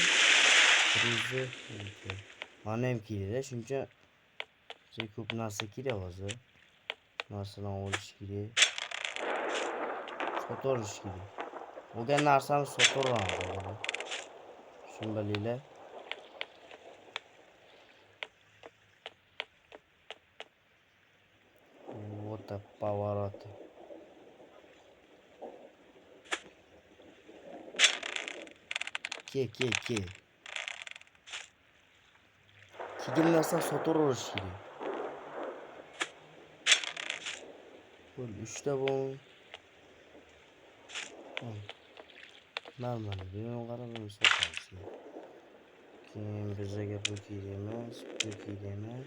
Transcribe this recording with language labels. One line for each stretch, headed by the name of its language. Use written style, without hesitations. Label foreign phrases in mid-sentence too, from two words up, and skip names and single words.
Uzbek: Bizni mana ham kerak, shuncha ko'p narsa kerak hozir. Narsalarni olish kerak. Sotirish kerak. Bo'lgan narsani sotaveramiz. Shuni bilinglar.
Russian: Вот повороты. Ke.
Uzbek: Kelgan narsani sotaverish kerak. Qo'l 3 ta bor. Normal, buni qarab sotamiz. Keyin bizga bu kerak emas, bu kerak emas.